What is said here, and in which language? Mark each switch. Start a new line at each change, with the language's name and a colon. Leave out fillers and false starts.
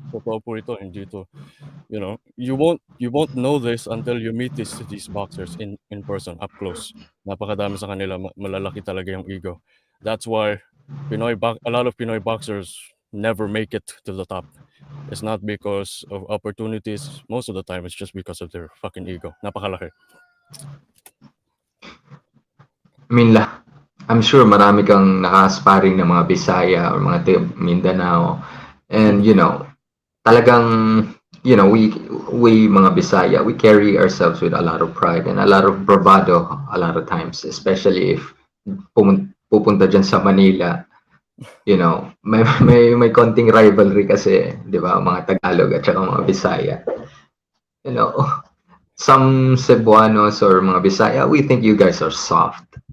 Filipino: Totoo po ito, hindi ito,
English: you won't know this until you meet these boxers in person, up close.
Filipino: Napakadami sa kanila, malalaki talaga yung ego.
English: That's why a lot of Pinoy boxers never make it to the top. It's not because of opportunities. Most of the time, it's just because of their fucking ego.
Filipino: Napakalaki.
English: I mean, I'm sure
Filipino: marami kang nakasparring ng mga Bisaya or mga taga Mindanao.
English: And,
Filipino: talagang,
English: we
Filipino: mga Bisaya,
English: we carry ourselves with a lot of pride and a lot of bravado a lot of times, especially if
Filipino: pupunta dyan sa Manila. May konting rivalry kasi, di ba, mga Tagalog at saka mga Bisaya.
English: Some Cebuanos or
Filipino: mga Bisaya,
English: we think you guys are soft.